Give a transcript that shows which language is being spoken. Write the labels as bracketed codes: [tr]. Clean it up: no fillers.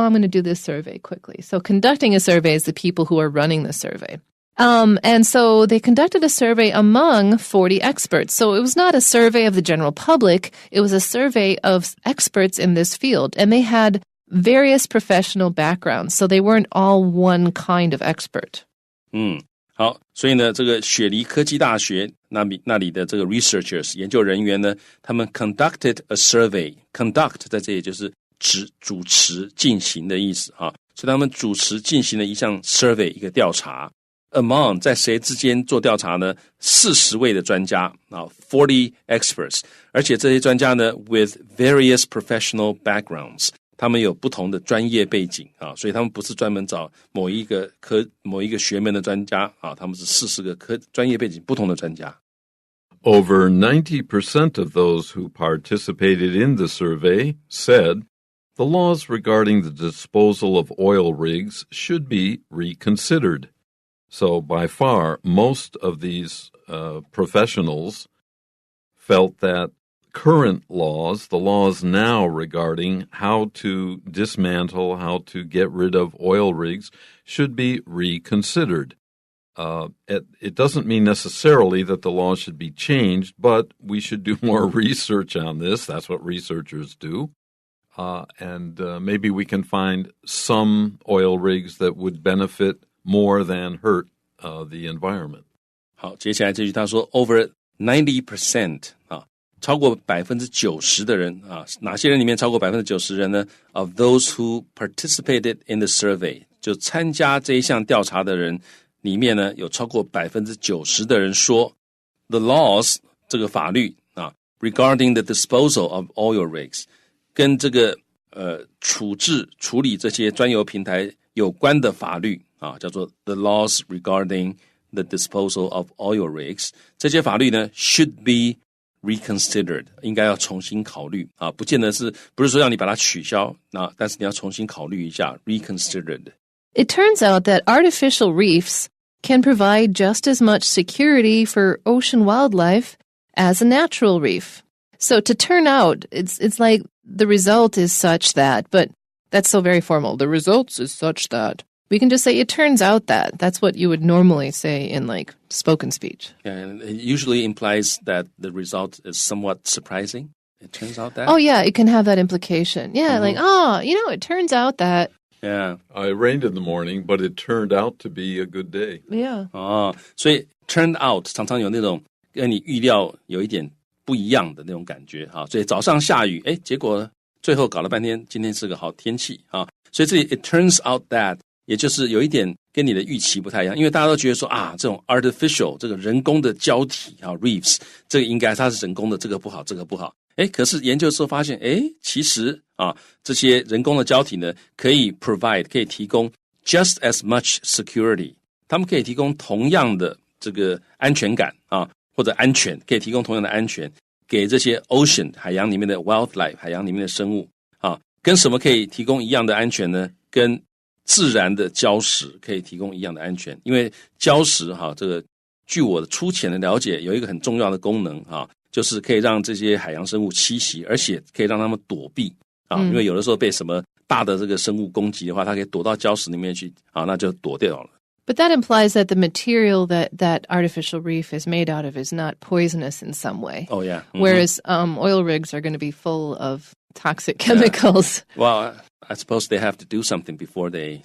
[en] I'm going to do this survey quickly. So conducting a survey is the people who are running the survey. And so they conducted a survey among 40 experts. So it was not a survey of the general public. It was a survey of experts in this field. And they had various professional backgrounds. So they weren't all one kind of expert. [zh] 好，所以呢，这个雪梨科技大学那里的这个 researchers 研究人员呢，他们 [en] conducted a survey。 [zh] conduct 在这里就是主持进行的意思啊，所以他们主持进行了一项 survey 一个调查。 Among 在谁之间做调查呢？40位的专家啊 ， [en] 40 experts， [zh] 而且这些专家呢 [en] with various professional backgrounds。 [zh] 他们有不同的专业背景啊，所以他们不是专门找某一个学门的专家啊，他们是40个专业背景不同的专家。 [en] Over 90% of those who participated in the survey said the laws regarding the disposal of oil rigs should be reconsidered. So by far, most of these professionals felt that current laws, the laws now regarding how to dismantle, how to get rid of oil rigs, should be reconsidered. It doesn't mean necessarily that the law should be changed, but we should do more research on this. That's what researchers do. And maybe we can find some oil rigs that would benefit more than hurt the environment. [zh] 好，接下来这句他说 [en] over 90% [zh] 啊，超过90%的人啊，哪些人里面超过90%人呢 ？ [en] Of those who participated in the survey， [zh] 就参加这一项调查的人里面呢，有超过90%的人说 ， [en] the laws [zh] 这个法律啊 ， [en] regarding the disposal of oil rigs， [zh] 跟这个处理这些专油平台有关的法律啊，叫做 [en] the laws regarding the disposal of oil rigs， [zh] 这些法律呢 [en] should be reconsidered， [zh] 应该要重新考虑啊，不是说让你把它取消，但是你要重新考虑一下 reconsidered。 [en] It turns out that artificial reefs can provide just as much security for ocean wildlife as a natural reef. So to turn out, it's like the result is such that, but that's so very formal. The results is such that. We can just say it turns out that. That's what you would normally say in like spoken speech. And it usually implies that the result is somewhat surprising. It turns out that. Oh yeah, it can have that implication. Yeah, like, it turns out that. Yeah. It rained in the morning, but it turned out to be a good day. Yeah. [zh] 所以 [en] turned out [zh] 常常有那种跟你预料有一点不一样的那种感觉啊。所以早上下雨，结果最后搞了半天，今天是个好天气啊。所以这里 [en] it turns out that [zh] 也就是有一点跟你的预期不太一样，因为大家都觉得说这种 artificial 这个人工的胶体reefs 这个应该它是人工的，这个不好，这个不好。可是研究之后发现，其实这些人工的胶体呢，可以提供 [en] just as much security， [zh] 它们可以提供同样的这个安全感或者安全，可以提供同样的安全给这些 ocean 海洋里面的 wildlife 海洋里面的生物跟什么可以提供一样的安全呢？跟自然的礁石可以提供一样的安全，因为礁石这个据我的粗浅的了解，有一个很重要的功能就是可以让这些海洋生物栖息，而且可以让它们躲避因为有的时候被什么大的这个生物攻击的话，它可以躲到礁石里面去那就躲掉了。 [en] But that implies that the material that artificial reef is made out of is not poisonous in some way. Oh, yeah. Whereas oil rigs are going to be full of toxic chemicals. Well, I suppose they have to do something before they